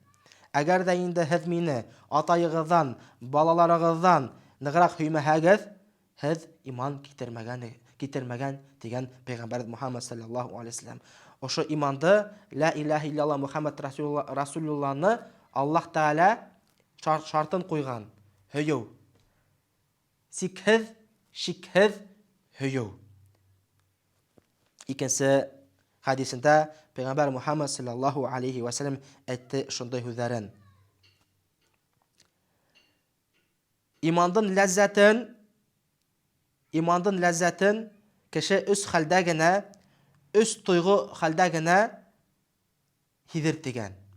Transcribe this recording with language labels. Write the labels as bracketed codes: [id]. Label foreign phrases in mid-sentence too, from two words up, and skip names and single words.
[tt] Әгәр дә инде һез мине атайыгыздан, балаларыгыздан ныграк һөймәһәгез, һез иман китермәгән дигән Пәйгамбәр Мөхәммәд [ar] صلى الله عليه وسلم. [ba] Ошо иманды, [ar] لا إله إلا الله [ba] Мөхәммәд Расулуллаһны Аллаһ Тәгалә шартын қойған. Һөйеү. Сикһеҙ, шикһеҙ һөйеү. Икенсе хадисендә Пәйғәмбәр Мухаммад [ar] صلى الله عليه وسلم [ba] әйтте шундай һүҙҙәрен. Имандың ләззәтен кеше өс хәлдә генә, өс тойғо хәлдә генә һиҙер тигән.